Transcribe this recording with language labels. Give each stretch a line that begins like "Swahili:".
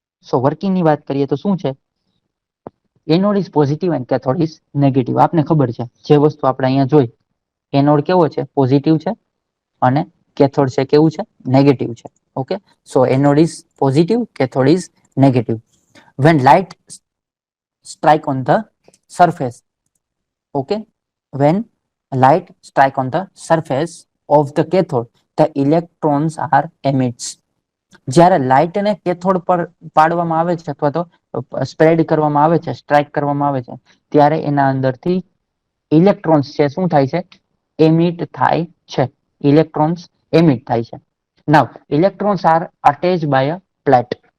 Gujarati: સો working ની વાત કરીએ તો શું છે?
English: Anode is positive and cathode is negative.
Gujarati: આપને ખબર છે, જે વસ્તુ આપણે અહીંયા જોઈ, એનોડ કેવો છે? પોઝિટિવ છે અને કેથોડ છે કેવું છે? નેગેટિવ છે.
English: Okay, so anode is positive, cathode is negative. When light strike on the surface, okay, when light strike on the surface of the cathode, the electrons are emits.
Gujarati: જ્યારે light ને cathode પર પાડવામાં આવે છે અથવા તો spread કરવામાં આવે છે, સ્ટ્રાઇક કરવામાં આવે છે, ત્યારે એના અંદરથી ઇલેક્ટ્રોન્સ છે શું થાય છે? એમિટ થાય છે. ઇલેક્ટ્રોન્સ એમિટ થાય છે.
English: Now electrons are attached by a plate.